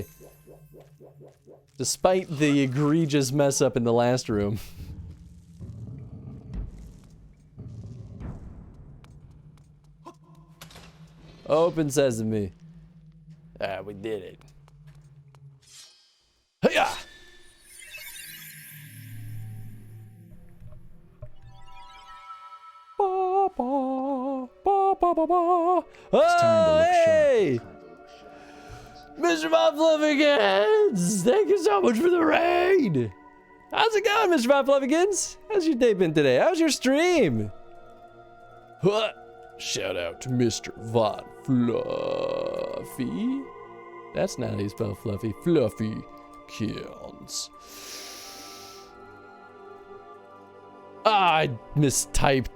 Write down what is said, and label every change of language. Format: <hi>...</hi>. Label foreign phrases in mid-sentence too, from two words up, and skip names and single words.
<en>Despite the egregious mess up in the last room. Open sesame. Ah, we did it. Hiya! Ba, ba, ba, ba, ba, ba. Oh, hey! Mr. Von Fluffykins! Thank you so much for the raid! How's it going, Mr. Von Fluffykins? How's your day been today? How's your stream? Huh. Shout out to Mr. Von Fluffy. That's not how you spell Fluffy. Fluffykins. Ah, I mistyped.</en>